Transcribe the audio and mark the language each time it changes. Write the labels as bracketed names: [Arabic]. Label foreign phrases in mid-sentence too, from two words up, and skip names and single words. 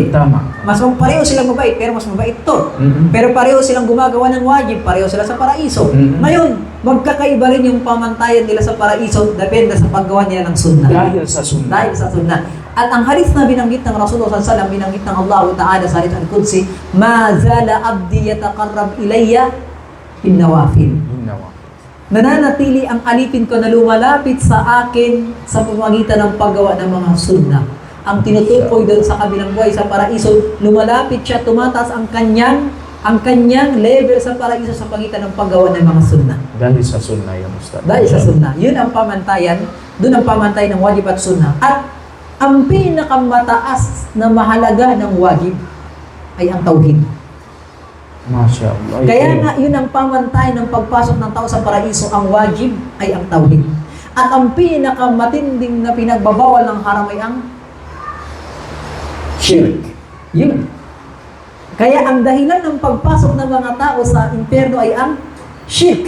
[Filipino] Tama. Pareho silang mabait, pero mas mabait to. Mhm. Pero pareho silang gumagawa ng wajib, pareho sila sa paraiso. Mhm. Ngayon, magkakaiba rin yung pamantayan nila sa paraiso, depende sa paggawa nila ng sunnah. Dahil sa sunnah. Dahil sa sunnah. At ang hadith na binanggit ng Rasulullah SAW, binanggit ng Allah Ta'ala sa [Arabic] الحديث القدسي, "ما زال عبدي يتقرب إلي بالنوافل." [Filipino] Nananatili ang alipin ko na lumalapit sa akin sa pamamagitan ng paggawa ng mga sunnah. Ang tinutukoy doon sa kabilang buhay sa paraiso, lumalapit siya, tumataas ang kanyang level sa paraiso sa pagitan ng paggawa ng mga sunnah. Dahil sa sunnah yun, Ustad. Dahil sa sunnah. Yun ang pamantayan, doon ang pamantayan ng wajib at sunnah. At ang pinakamataas na mahalaga ng wajib ay ang tauhid. [Arabic] ما شاء الله. [Filipino] Kaya nga, yun ang pamantayan ng pagpasok ng tao sa paraiso, ang wajib ay ang tauhid. At ang pinakamatinding na pinagbabawal ng haram ay ang shirk. Yun. Kaya ang dahilan ng pagpasok ng mga tao sa impyerno ay ang shirk.